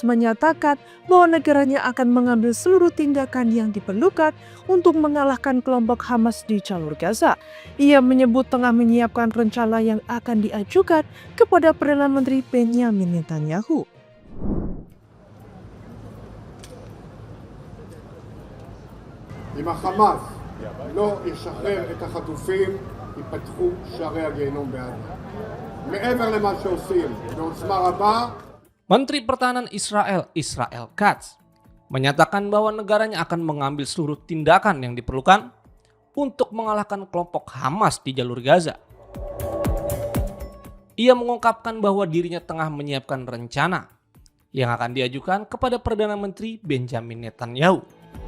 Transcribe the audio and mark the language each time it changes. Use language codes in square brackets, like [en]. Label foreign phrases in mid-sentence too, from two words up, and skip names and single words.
[id] menyatakan bahwa negaranya akan mengambil seluruh tindakan yang diperlukan untuk mengalahkan kelompok Hamas di jalur Gaza. Ia menyebut tengah menyiapkan rencana yang akan diajukan kepada Perdana Menteri Benjamin Netanyahu. [he] אם החמאס לא ישחרר את החטופים, ייפתחו שערי הגיהנום בעזה. מעבר למה שעושים בעוצמה רבה. [id] Menteri Pertahanan Israel Israel Katz menyatakan bahwa negaranya akan mengambil seluruh tindakan yang diperlukan untuk mengalahkan kelompok Hamas di jalur Gaza. Ia mengungkapkan bahwa dirinya tengah menyiapkan rencana yang akan diajukan kepada Perdana Menteri Benjamin Netanyahu.